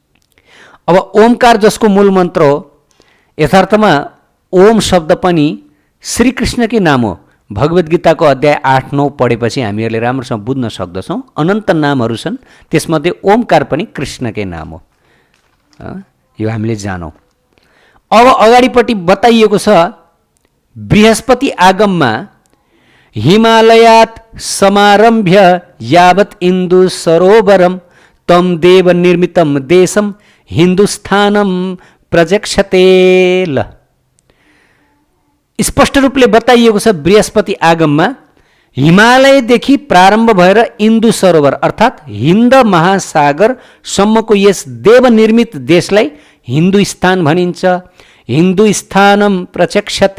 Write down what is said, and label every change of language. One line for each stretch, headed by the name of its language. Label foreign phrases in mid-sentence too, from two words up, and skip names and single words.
Nepali: अब ओमकार जसको मूल मन्त्र हो, यथार्थमा ओम शब्द पनि श्रीकृष्णकै नाम हो। भगवद् गीताको अध्याय 8-9 पढेपछि हामीहरूले राम्रोसँग बुझ्न सक्दछौँ। अनन्त नामहरू छन्, त्यसमध्ये ओमकार पनि कृष्णकै नाम हो। यो हामीले जानौँ। अब अगाडिपट्टि बताइएको छ,
Sanskrit: बृहस्पति आगममा हिमालयात् समारम्भ्य यावत् इन्दु सरोवरम तम देव निर्मितम देशम हिन्दुस्थानम प्रजक्षते।
Nepali: ल, स्पष्ट रूपले बताइएको छ, बृहस्पति आगममा हिमालयदेखि प्रारम्भ भएर इन्दु सरोवर अर्थात् हिन्द महासागरसम्मको यस देवनिर्मित देशलाई हिन्दुस्तान भनिन्छ।
Sanskrit: हिन्दुस्थानम प्रचक्षते।